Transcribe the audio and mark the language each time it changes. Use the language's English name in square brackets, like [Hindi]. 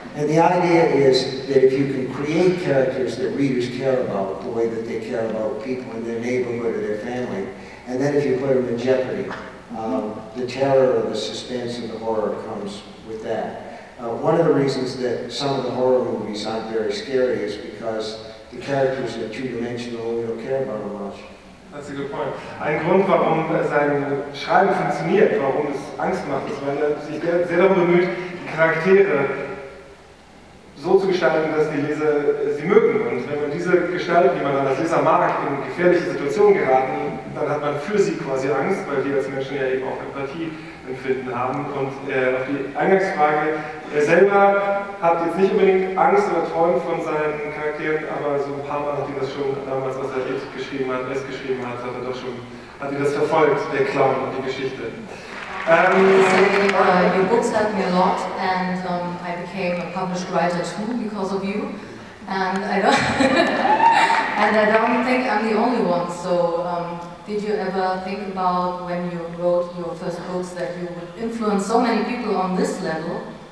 [English] And the idea is that if you can create characters that readers care about, the way that they care about people in their neighborhood or their family, and then if you put them in jeopardy, the terror or the suspense and the horror comes with that. One of the reasons that some of the horror movies aren't very scary is because the characters are two-dimensional and we don't care about them much. That's a good point. [German] Ein Grund, warum sein Schreiben funktioniert, warum es Angst macht, ist, weil er sich sehr darum bemüht, die Charaktere so zu gestalten, dass die Leser sie mögen. Und wenn man diese Gestalten, die man dann als Leser mag, in gefährliche Situationen geraten, dann hat man für sie quasi Angst, weil wir als Menschen ja eben auch Empathie empfinden haben. Und auf die Eingangsfrage, er selber hat jetzt nicht unbedingt Angst oder träumt von seinen Charakteren, aber so ein paar Mal hat ihn das schon damals, als er es geschrieben hat, hat ihn das verfolgt, der Clown und die Geschichte. [English] Your books helped me a lot, and I became a published writer too because of you. And I don't think I'm the only one. So, did you ever think about when you wrote your first books that you would influence so many people on this level?